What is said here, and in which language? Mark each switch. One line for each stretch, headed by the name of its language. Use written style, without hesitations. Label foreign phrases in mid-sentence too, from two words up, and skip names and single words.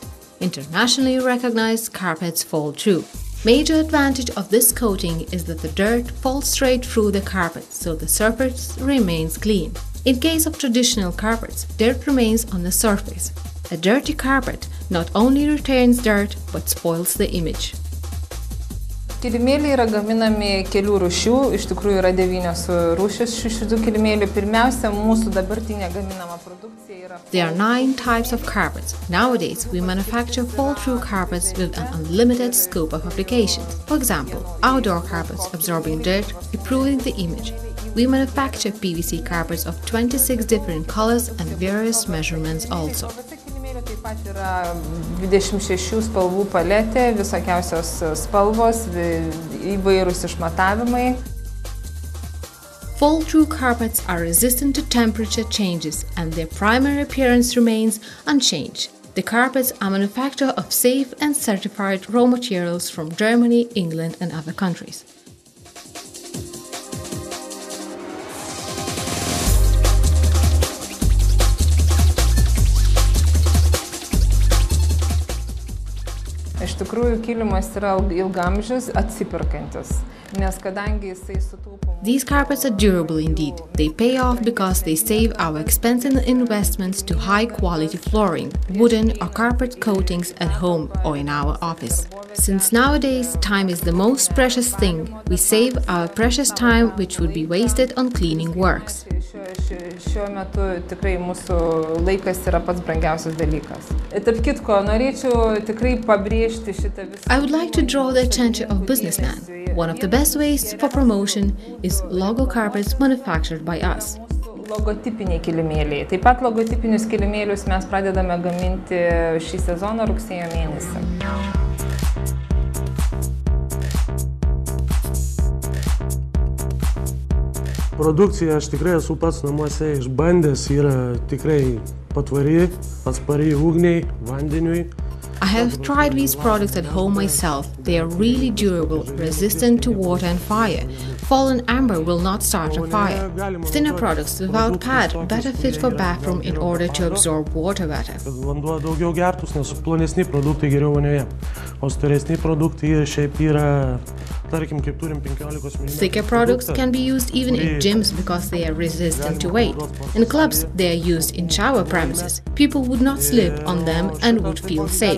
English: Internationally recognized carpets fall through. Major advantage of this coating is that the dirt falls straight through the carpet, so the surface remains clean. In case of traditional carpets, dirt remains on the surface. A dirty carpet not only retains dirt, but spoils the image.
Lithuanian: Kilimėliai yra gaminami kelių rūšių, iš tikrųjų yra 9 rūšis šitų kilimėlių. Pirmiausia, mūsų dabartinė gaminama produkcija yra...
English: There are 9 types of carpets. Nowadays, we manufacture fall-through carpets with an unlimited scope of applications. For example, outdoor carpets absorbing dirt, improving the image. We manufacture PVC carpets of 26 different colors and various measurements also.
Lithuanian: Taip pat yra 26 spalvų paletė, visokiausios spalvos, įvairūs išmatavimai.
English: Fall-through carpets are resistant to temperature changes and their primary appearance remains unchanged. The carpets are manufactured of safe and certified raw materials from Germany, England and other countries.
Lithuanian: Iš tikrųjų, kilimas yra ilgamžis, atsiperkantis, nes kadangi jisai sutaupo...
English: These carpets are durable indeed. They pay off because they save our expensive investments to high-quality flooring, wooden or carpet coatings at home or in our office. Since nowadays time is the most precious thing, we save our precious time which would be wasted on cleaning works.
Lithuanian: Šiuo metu tikrai mūsų laikas yra pats brangiausias dalykas. Tarp kitko, norėčiau tikrai pabrėžti šitą visą...
English: I would like to draw the attention of businessmen. One of the best ways for promotion is logo carpets manufactured by us.
Lithuanian: Logotipiniai kilimėliai. Taip pat logotipinius kilimėlius mes pradedame gaminti šį sezoną rugsėjo mėnesį. Produkcija aš tikrai esu pats namuose išbandęs, yra tikrai patvari, atspari ugniai, vandeniui.
English: I have tried these products at home myself. They are really durable, resistant to water and fire. Fallen amber will not start a fire. Thinner products without pad better fit for bathroom in order to absorb water better.
Lithuanian: Vanduo daugiau gertus, nes plonesni produktai geriau vonioje, o storesni produktai šiaip yra, tarkim, kaip turim 15 mm.
English: Thicker products can be used even in gyms because they are resistant to weight. In clubs, they are used in shower premises. People would not slip on them and would feel safe.